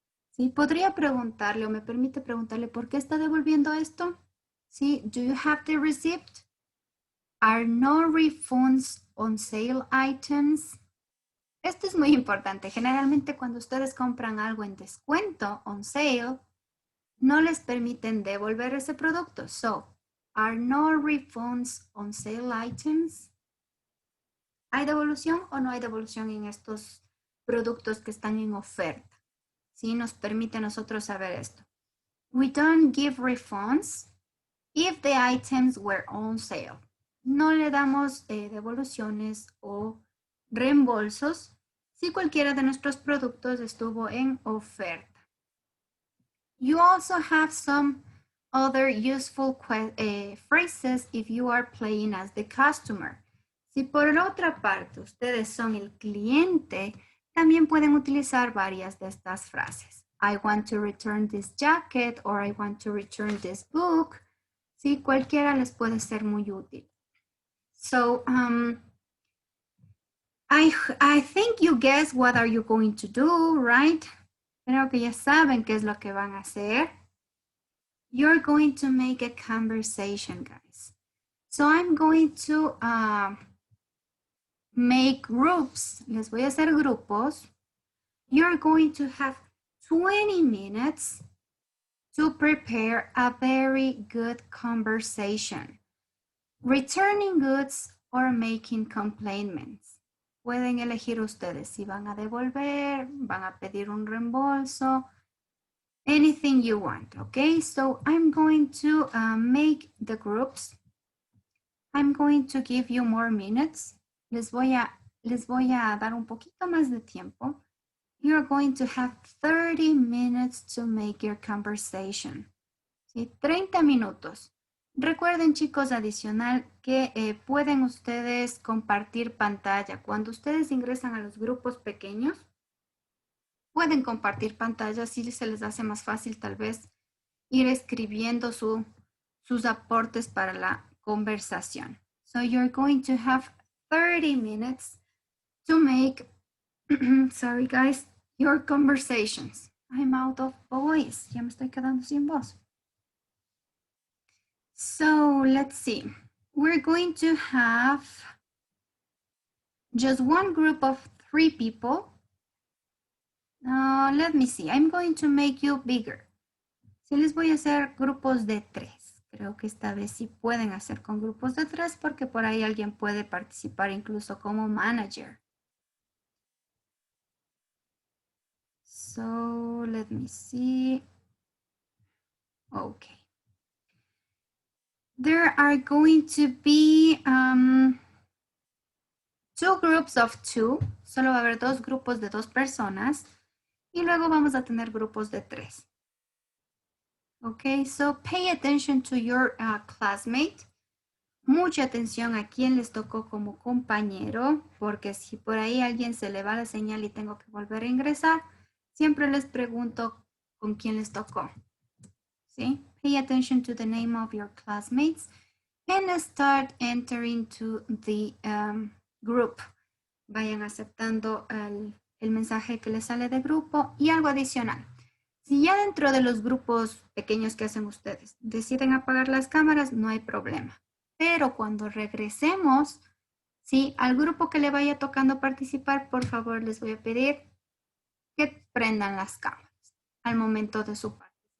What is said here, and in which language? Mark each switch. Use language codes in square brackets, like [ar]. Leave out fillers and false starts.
[es] ¿Sí? Podría preguntarle o me permite preguntarle por qué está devolviendo esto. ¿Sí? [en] Do you have the receipt? Are no refunds on sale items? [es] Esto es muy importante. Generalmente cuando ustedes compran algo en descuento, [en] on sale, [es] no les permiten devolver ese producto. [en] So, are no refunds on sale items? [es] ¿Hay devolución o no hay devolución en estos productos que están en oferta? ¿Sí? Nos permite a nosotros saber esto. [en] We don't give refunds if the items were on sale. [es] No le damos devoluciones o reembolsos si cualquiera de nuestros productos estuvo en oferta. [en] You also have some other useful phrases if you are playing as the customer. [es] Si por otra parte ustedes son el cliente, también pueden utilizar varias de estas frases. [en] I want to return this jacket or I want to return this book. [es] Sí, cualquiera les puede ser muy útil. [en] So, I think you guess what are you going to do, right? [es] Creo que ya saben qué es lo que van a hacer. [en] you're going to make a conversation, guys. So I'm going to make groups. [es] Les voy a hacer grupos. [en] You're going to have 20 minutes to prepare a very good conversation. Returning goods or making complaints. [es] Pueden elegir ustedes si van a devolver, van a pedir un reembolso, [en] anything you want, okay? So I'm going to make the groups. I'm going to give you more minutes. [es] Les voy a dar un poquito más de tiempo. [en] You're going to have 30 minutes to make your conversation. [es] ¿Sí? 30 minutos. Recuerden, chicos, adicional que pueden ustedes compartir pantalla. Cuando ustedes ingresan a los grupos pequeños, pueden compartir pantalla, si se les hace más fácil tal vez ir escribiendo sus aportes para la conversación. [en] So you're going to have 30 minutes to make, sorry guys, your conversations. I'm out of voice. [es] Ya me estoy quedando sin voz. [en] So let's see. We're going to have just one group of 3 people. Let me see. I'm going to make you bigger. [es] Sí, les voy a hacer grupos de 3. Creo que esta vez sí pueden hacer con grupos de 3 porque por ahí alguien puede participar incluso como manager. [en] So let me see. Okay. There are going to be 2 groups of 2. [es] Solo va a haber 2 grupos de 2 personas. Y luego vamos a tener grupos de 3. [en] Okay, so pay attention to your classmate. [es] Mucha atención a quien les tocó como compañero, porque si por ahí a alguien se le va la señal y tengo que volver a ingresar, siempre les pregunto con quién les tocó. ¿Sí? [en] Pay attention to the name of your classmates and start entering to the group. [es] Vayan aceptando el mensaje que les sale de grupo y algo adicional. Si ya dentro de los grupos pequeños que hacen ustedes deciden apagar las cámaras, no hay problema. Pero cuando regresemos, ¿sí? Al grupo que le vaya tocando participar, por favor, les voy a pedir que prendan las cámaras al momento de su participación.